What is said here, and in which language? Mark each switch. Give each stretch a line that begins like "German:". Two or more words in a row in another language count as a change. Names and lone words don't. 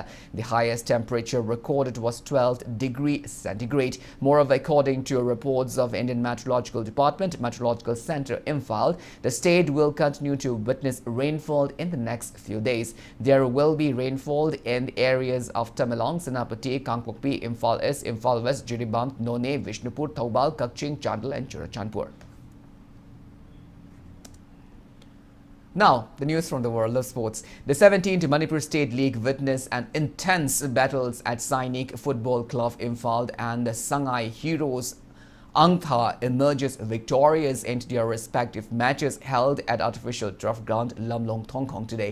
English: The highest temperature recorded was 12 degrees centigrade. Moreover, according to reports of Indian Meteorological Department, Meteorological Center Imphal, the state will continue to witness rainfall in the next few days. There will be rainfall in areas of Tamenglong, Senapati, Kangpokpi, Imphal East, Imphal West, Jiribam, None, Vishnupur, Thoubal, Kakching, Chandel and Churachandpur. Now, the news from the world of sports. The 17th Manipur State League witnessed an intense battles at Sainik Football Club Imphal, and the Sangai Heroes Angtha emerges victorious in their respective matches held at artificial turf ground Lamlong Thongkong today.